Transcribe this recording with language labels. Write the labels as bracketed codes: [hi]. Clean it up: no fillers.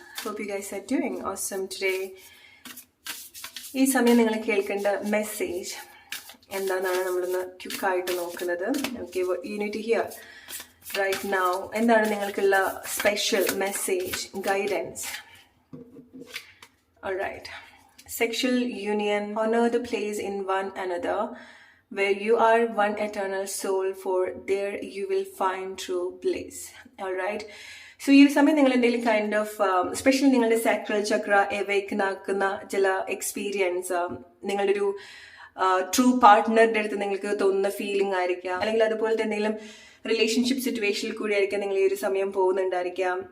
[en] Hope you guys are doing awesome today. [ml] ഈ സമയം നിങ്ങൾ കേൾക്കേണ്ട മെസ്സേജ് എന്താണെന്നാണ് നമ്മളൊന്ന് ക്വിക്കായിട്ട് നോക്കുന്നത്. [en] Okay, you need to hear right now. [ml] എന്താണ് നിങ്ങൾക്കുള്ള [en] Special message guidance? Alright. Sexual union, honor the place in one another, where you are one eternal soul, for there you will find true bliss. Alright. [ml] So ഈ ഒരു സമയം നിങ്ങൾ എന്തെങ്കിലും [en] kind of [ml] specially നിങ്ങളുടെ sacral ചക്ര എവേക്കൻ ആക്കുന്ന ചില experience, നിങ്ങളുടെ ഒരു ട്രൂ പാർട്ട്ണറുടെ അടുത്ത് നിങ്ങൾക്ക് തോന്നുന്ന ഫീലിംഗ് ആയിരിക്കാം, അല്ലെങ്കിൽ അതുപോലെ തന്നെ എന്തെങ്കിലും റിലേഷൻഷിപ്പ് സിറ്റുവേഷനിൽ കൂടി ആയിരിക്കാം നിങ്ങൾ ഈ ഒരു സമയം പോകുന്നുണ്ടായിരിക്കാം.